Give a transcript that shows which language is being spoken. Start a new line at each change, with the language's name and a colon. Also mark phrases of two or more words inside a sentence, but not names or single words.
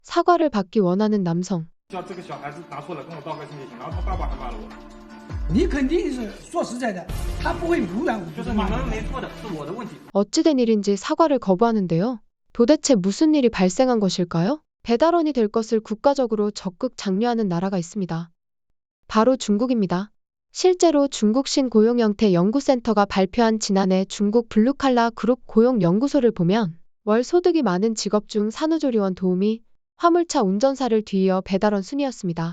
Korean: 사과를 받기 원하는 남성.
Chinese: 叫这个小孩子拿错了，跟我道个歉就行。然后他爸爸还骂了我，你肯定是说实在的，他不会无缘无故就是你们没错的，是我的问题。
Korean: 어찌된 일인지 사과를 거부하는데요. 도대체 무슨 일이 발생한 것일까요? 배달원이 될 것을 국가적으로 적극 장려하는 나라가 있습니다. 바로 중국입니다. 실제로 중국 신고용영태 연구센터가 발표한 지난해 중국 블루칼라 그룹 고용연구소를 보면 월 소득이 많은 직업 중 산후조리원 도우미, 화물차 운전사를 뒤이어 배달원 순이었습니다.